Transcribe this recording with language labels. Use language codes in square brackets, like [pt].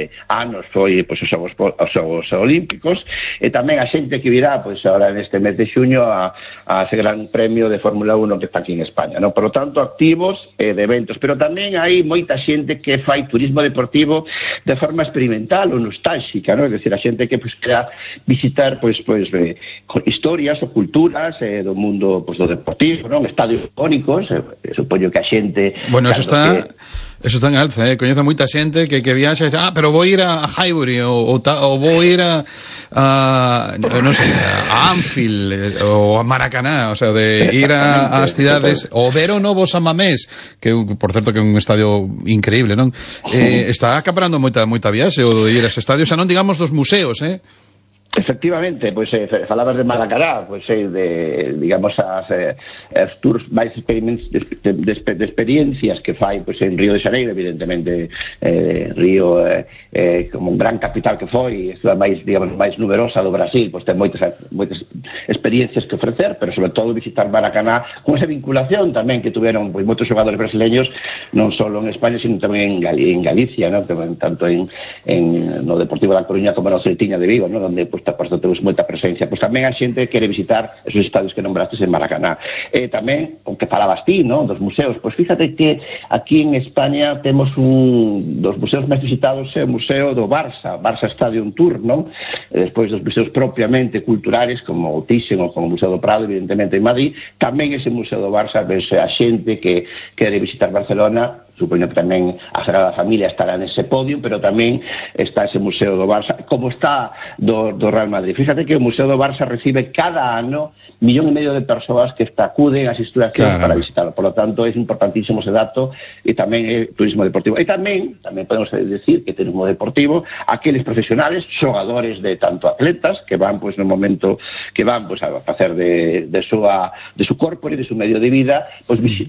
[gl] anos foi, pues os Xogos Olímpicos, e tamén a xente que virá, [es] pues ahora en este mes de [gl] xuño a ese gran premio de Fórmula 1 que está aquí en España, ¿no? Por lo tanto, activos de eventos, pero tamén hai moita xente que fai turismo deportivo de forma experimental ou nostálxica, ¿no? Es decir, a xente que pues quer visitar pues historias ou culturas do mundo, pues, do deportivo, ¿no? Estadios icónicos, supoño que a xente... [es] Bueno, claro, eso está en alza, ¿eh? [gl] Coñezo moita xente que viaxa e dice, ah, pero vou ir a Highbury ou vou ir a non sei, a Anfield ou a Maracaná, o sea, de ir ás cidades, o ver o novo San Mamés, que por certo que é un estadio increíble, non? Está acaparando moita viaxe o de ir a ese estadio, xa, o sea, non digamos dos museos, ¿eh? Efectivamente, pois pues, falabas de Maracaná, pois pues, de digamos as tours máis de experiencias que fai pois pues, en Río de Xaneiro, evidentemente Río como un gran capital que foi, e a máis digamos máis numerosa do Brasil, pois pues, ten moitas experiencias que ofrecer, pero sobre todo visitar Maracaná con esa vinculación tamén que tuvieron pois pues, moitos xogadores brasileños non só en España, sino tamén en Galicia, ¿no? Tanto en no Deportivo da Coruña como no Celtiña de Vigo, ¿no? [es] Donde pues, por eso tenemos mucha presencia. Pues también hay gente que quiere visitar esos estadios que nombraste en Maracaná. También, aunque falabas ti, ¿no? Dos museos. Pues fíjate que aquí en España tenemos dos museos más visitados, el Museo do Barça Stadium Tour, ¿no? Después dos museos propiamente culturales, como Thyssen o como Museo do Prado, evidentemente en Madrid. También ese Museo do Barça, pues hay gente que quiere visitar Barcelona. [gl] Supoño que tamén a Sagrada Familia estará en ese podio, pero tamén está ese Museo do Barça, como está do Real Madrid. Fíjate que o Museo do Barça recibe cada ano 1,5 millóns de persoas que acuden a esa instalación para visitarlo. [es] Por lo tanto, es importantísimo ese dato, [gl] y tamén é turismo deportivo. E tamén podemos decir que turismo deportivo, aqueles profesionales, xogadores de tanto atletas, que van, pues, no momento, que van, pues, a facer de su corpo e de su medio de vida, pues